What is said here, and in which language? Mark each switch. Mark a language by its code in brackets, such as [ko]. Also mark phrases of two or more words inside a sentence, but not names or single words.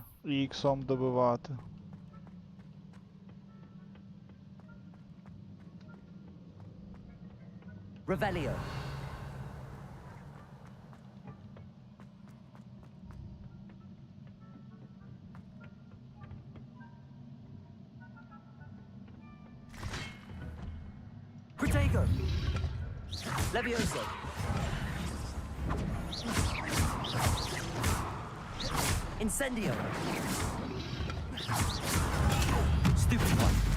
[uk] І іксом добивати. Revelio. Protego. Levioso. Incendio. [en] Stupid one.